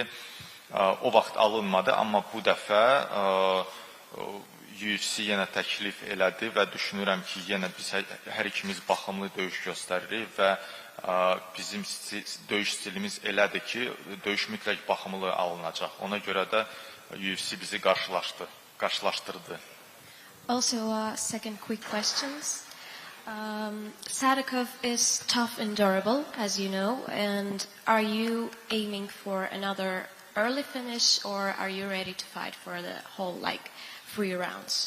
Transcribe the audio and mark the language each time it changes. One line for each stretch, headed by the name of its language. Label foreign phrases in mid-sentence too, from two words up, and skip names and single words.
Azerbaijani: O vaxt alınmadı, amma bu dəfə UFC yenə təklif elədi və düşünürəm ki, yenə biz hər ikimiz baxımlı döyüş göstəririk və bizim döyüş stilimiz elədir ki, döyüş mütləq baxımlı alınacaq. Ona görə də UFC bizi qarşılaşdırdı.
English: Also, second quick questions. Sadykhov is tough and durable, as you know, and are you aiming for another early finish, or are you ready to fight for the whole, 3 rounds?